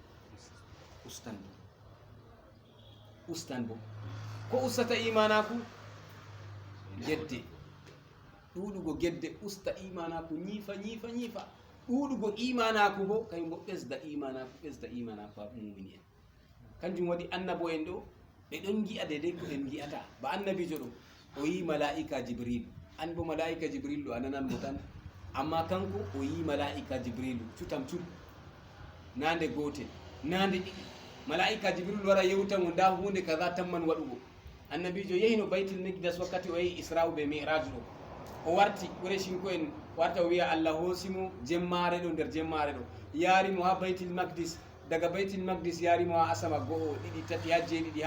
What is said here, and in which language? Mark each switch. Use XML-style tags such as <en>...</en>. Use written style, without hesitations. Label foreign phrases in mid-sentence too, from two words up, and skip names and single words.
<ff>ustan bo ko ustata imanaku gedde ɗuɗugo gedde usta imanaku ñiifa ɗuɗugo imanaku bo kañum bo ɓesda imanaku ha mumini en kanjum waɗi annabo en ɗo ɓe ɗon gi'a dedei ko en gi'ata ba annabijo ɗo o yi mala'ika jibril an bo mala'ika jibril ɗo a nanan mo tan amma kanko o yi mala'ika jibrilu cutam cut nande gotel nande ɗiɗi mala'ika jibril wara yewtamo nda hunde kaza tamman waɗugo annabijo yehino baytil miqdas wakkati o yehi isra'u be mi'raj ɗo o warti ɓureshinko en warta o wiya Allah hoosimo jemmare ɗo nder jemmare ɗo yaarimo ha baytil maqdis daga baytil maqdis yaarimo ha asama go'o ɗiɗi tati ha jeeɗiɗi</ff>